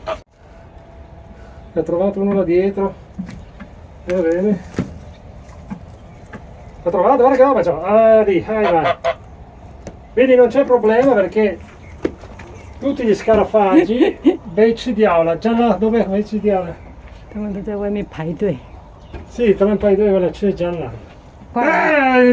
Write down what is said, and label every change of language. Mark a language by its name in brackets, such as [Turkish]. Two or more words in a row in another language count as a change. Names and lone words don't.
[Italian] Ne ha trovato uno là dietro. Va bene. L'ha trovato, guarda che roba c'ho. Ah, lì, vai. Vedi, non c'è problema perché tutti gli scarafaggi, becci di aula, Janlan, dov'è becci di aula? [Chinese] 他们都在外面排队。 Sì, 他们排队为了吃Janlan。快，